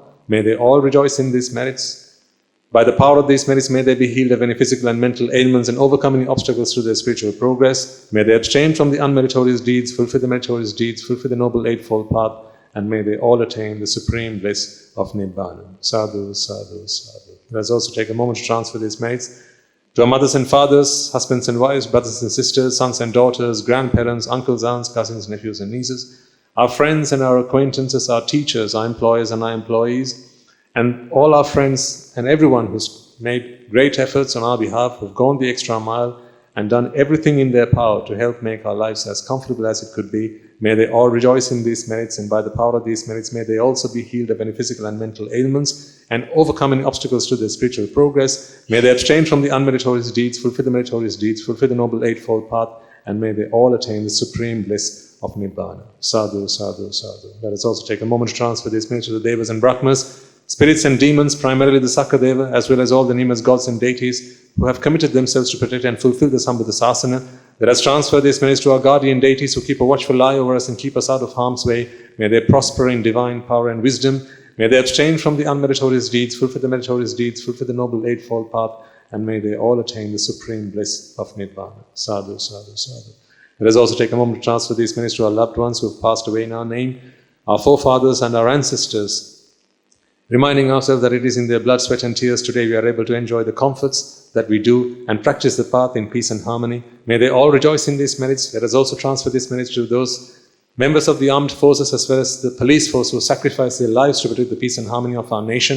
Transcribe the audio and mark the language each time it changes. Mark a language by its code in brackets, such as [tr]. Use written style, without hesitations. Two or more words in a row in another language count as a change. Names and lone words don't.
[en] May they all rejoice in these merits. By the power of these merits, may they be healed of any physical and mental ailments and overcome any obstacles to their spiritual progress. May they abstain from the unmeritorious deeds, fulfill the meritorious deeds, fulfill the noble eightfold path, and may they all attain the supreme bliss of Nibbāna. [pi] Sadhu, sadhu, sadhu. [en] Let us also take a moment to transfer these merits to our mothers and fathers, husbands and wives, brothers and sisters, sons and daughters, grandparents, uncles, aunts, cousins, nephews and nieces, our friends and our acquaintances, our teachers, our employers and our employees, and all our friends and everyone who's made great efforts on our behalf, who've gone the extra mile and done everything in their power to help make our lives as comfortable as it could be. May they all rejoice in these merits, and by the power of these merits, may they also be healed of any physical and mental ailments and overcome any obstacles to their spiritual progress. May they abstain from the unmeritorious deeds, fulfill the meritorious deeds, fulfill the noble eightfold path, and may they all attain the supreme bliss of Nibbāna. [pi] Sadhu, sadhu, sadhu. [en] Let us also take a moment to transfer these merits to the Devas and Brahmas, spirits and demons, primarily the Sakadeva, as well as all the Nimas, gods and deities who have committed themselves to protect and fulfill the [pi] Sambhuddha Sasana. [en] Let us transfer these merits to our guardian deities who keep a watchful eye over us and keep us out of harm's way. May they prosper in divine power and wisdom. May they abstain from the unmeritorious deeds, fulfill the meritorious deeds, fulfill the noble eightfold path, and may they all attain the supreme bliss of Nibbāna. [pi] Sadhu, sadhu, sadhu. [en] Let us also take a moment to transfer these merits to our loved ones who have passed away in our name, our forefathers and our ancestors, reminding ourselves that it is in their blood, sweat and tears today we are able to enjoy the comforts that we do and practice the path in peace and harmony. May they all rejoice in these merits. Let us also transfer these merits to those members of the armed forces as well as the police force who sacrifice their lives to protect the peace and harmony of our nation.